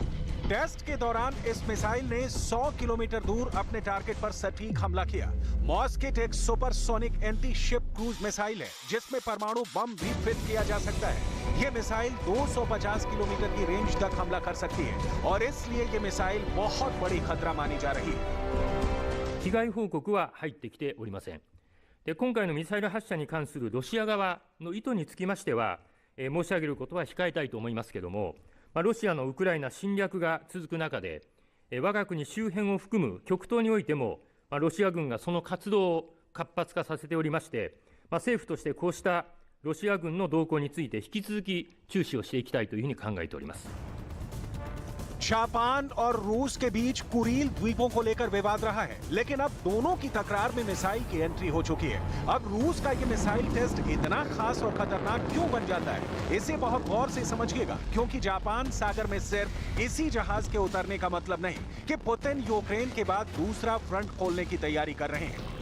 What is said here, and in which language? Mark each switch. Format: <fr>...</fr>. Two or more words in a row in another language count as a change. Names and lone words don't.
<hi>टेस्ट के दौरान इस मिसाइल ने 100 किलोमीटर दूर अपने टारगेट पर सटीक हमला किया। मॉस्किट एक</hi> <en>supersonic anti ship cruise missile</en> <hi>है जिसमें परमाणु बम भी फिट किया जा सकता है। ये मिसाइल 250 किलोमीटर की रेंज तक हमला कर सकती है और इसलिए ये मिसाइल बहुत बड़ी खतरा मानी जा रही है।</hi> <ja>被害報告は入ってきておりません。で、今回のミサイル発射に関するロシア側の意図につきましては、申し上げることは控えたいと思いますけれども、ロシアのウクライナ侵略が続く中で、我が国周辺を含む極東においても、ロシア軍がその活動を活発化させておりまして、政府としてこうしたロシア軍の動向について引き続き注視をしていきたいというふうに考えております。</ja> <hi>जापान और रूस के बीच कुरील द्वीपों को लेकर विवाद रहा है, लेकिन अब दोनों की तकरार में मिसाइल की एंट्री हो चुकी है। अब रूस का ये</hi> <en>missile test</en> <hi>इतना खास और खतरनाक क्यों बन जाता है, इसे बहुत गौर से समझिएगा, क्योंकि जापान सागर में सिर्फ इसी जहाज के उतरने का मतलब नहीं कि पुतिन यूक्रेन के बाद दूसरा फ्रंट खोलने की तैयारी कर रहे हैं।</hi>